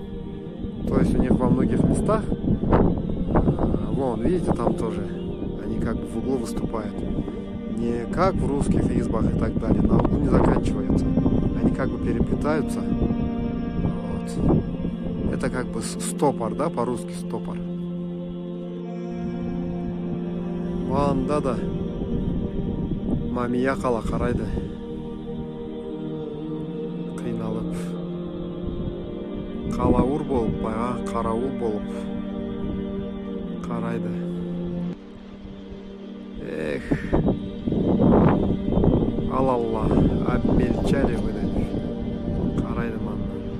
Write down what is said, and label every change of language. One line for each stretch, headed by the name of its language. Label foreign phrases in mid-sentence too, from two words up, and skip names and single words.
Russian: То есть у них во многих местах, вон, видите, там тоже, они как бы в углу выступают. Не как в русских избах и так далее, на углу не заканчиваются. Они как бы переплетаются. Вот. Это как бы стопор, да, по-русски стопор.
Kazakh: Анда да мамия қала қарайды. Қиналып. Қалауыр болып, байға қарауыл болып қарайды. Эх. Алалла,
Russian: обмельчали вы,
Kazakh: қарайды маңнан.